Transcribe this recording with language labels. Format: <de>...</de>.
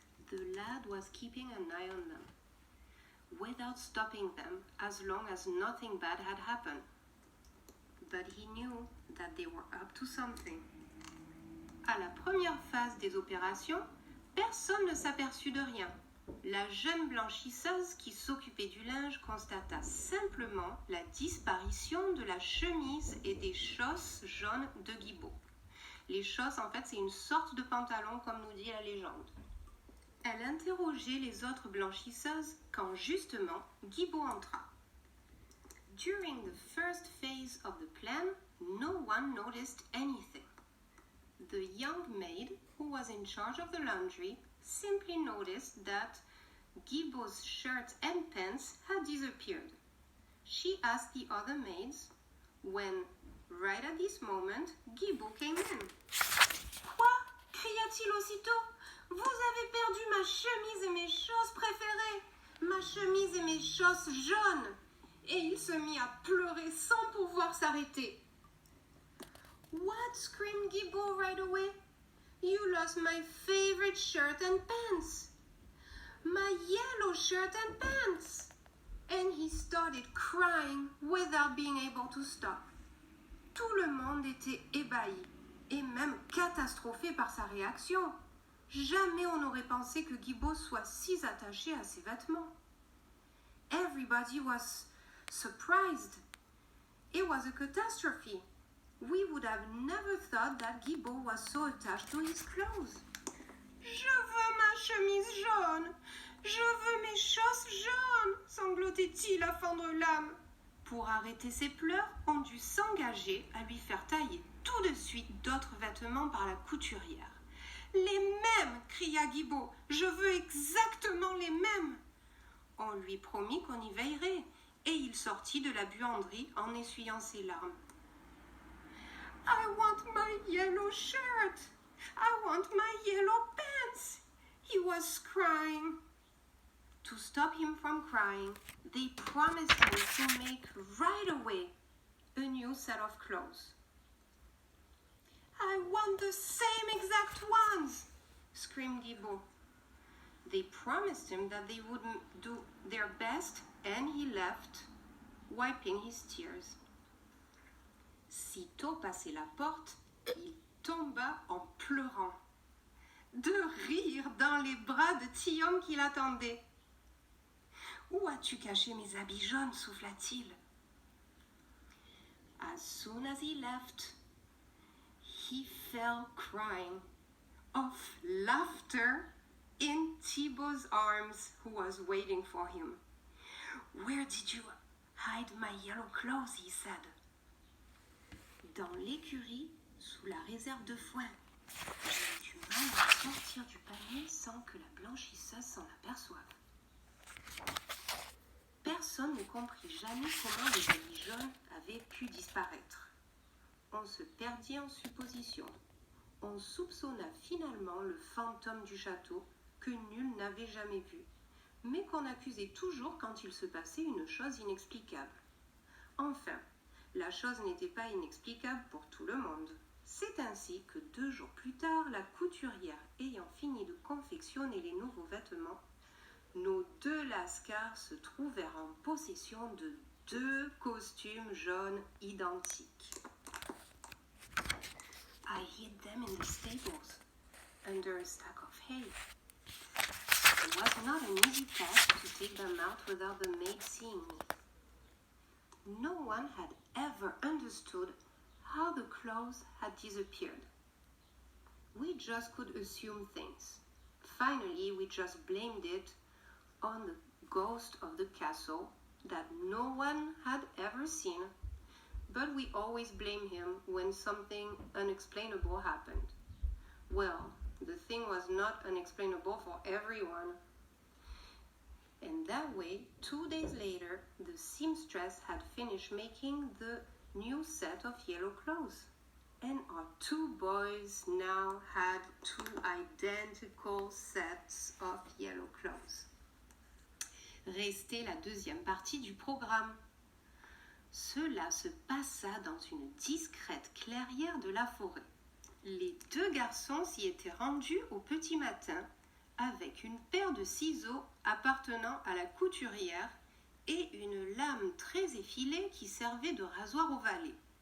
<en>The lad was keeping an eye on them, without stopping them as long as nothing bad had happened. But he knew that they were up to something.</en> <fr>À la première phase des opérations, personne ne s'aperçut de rien. La jeune blanchisseuse qui s'occupait du linge constata simplement la disparition de la chemise et des chausses jaunes de Guibault. Les chausses, en fait, c'est une sorte de pantalon, comme nous dit la légende. Elle interrogeait les autres blanchisseuses quand, justement, Guibault entra.</fr> <en>During the first phase of the plan, no one noticed anything. The young maid, who was in charge of the laundry, simply noticed that Guibault's shirt and pants had disappeared. She asked the other maids when, right at this moment, Guibault came in.</en> <fr>« Quoi » cria-t-il aussitôt. « Vous avez perdu ma chemise et mes chausses préférées, ma chemise et mes chausses jaunes !» Et il se mit à pleurer sans pouvoir s'arrêter.</fr> <en>« What » screamed Guibault right away. You lost my favorite shirt and pants. My yellow shirt and pants. And he started crying without being able to stop.</en> <fr>Tout le monde était ébahi et même catastrophé par sa réaction. Jamais on n'aurait pensé que Guibault soit si attaché à ses vêtements.</fr> <en>Everybody was surprised. It was a catastrophe. We would have never thought that Guibault was so attached to his clothes.</en> <fr>« Je veux ma chemise jaune, je veux mes chausses jaunes !» sanglotait-il à fendre l'âme. Pour arrêter ses pleurs, on dut s'engager à lui faire tailler tout de suite d'autres vêtements par la couturière. « Les mêmes !» cria Guibault. « Je veux exactement les mêmes !» On lui promit qu'on y veillerait, et il sortit de la buanderie en essuyant ses larmes.</fr> <en>I want my yellow shirt. I want my yellow pants. He was crying. To stop him from crying, they promised him to make right away a new set of clothes. I want the same exact ones, screamed Thibaut. They promised him that they would do their best, and he left, wiping his tears.</en> <fr>Sitôt passé la porte, il tomba en pleurant, de rire dans les bras de Tillaume qui l'attendait. « Où as-tu caché mes habits jaunes » souffla-t-il.</fr> <en>As soon as he left, he fell crying of laughter in Thibaut's arms, who was waiting for him. Where did you hide my yellow clothes? He said.</en> <fr>Dans l'écurie, sous la réserve de foin. J'ai du mal à sortir du panier sans que la blanchisseuse s'en aperçoive. Personne ne comprit jamais comment les habits jaunes avaient pu disparaître. On se perdit en suppositions. On soupçonna finalement le fantôme du château que nul n'avait jamais vu, mais qu'on accusait toujours quand il se passait une chose inexplicable. Enfin, la chose n'était pas inexplicable pour tout le monde. C'est ainsi que 2 jours plus tard, la couturière ayant fini de confectionner les nouveaux vêtements, nos 2 lascars se trouvèrent en possession de 2 costumes jaunes identiques.</fr> <en>I hid them in the stables, under a stack of hay. It was not an easy task to take them out without the maid seeing me. No one had ever understood how the clothes had disappeared. We just could assume things. Finally, we just blamed it on the ghost of the castle that no one had ever seen, but we always blame him when something unexplainable happened. Well, the thing was not unexplainable for everyone. And that way, 2 days later, the seamstress had finished making the new set of yellow clothes. And our 2 boys now had 2 identical sets of yellow clothes.</en> <fr>Restait la deuxième partie du programme. Cela se passa dans une discrète clairière de la forêt. Les 2 garçons s'y étaient rendus au petit matin avec une paire de ciseaux appartenant à la couturière et une lame très effilée qui servait de rasoir au valet.</fr>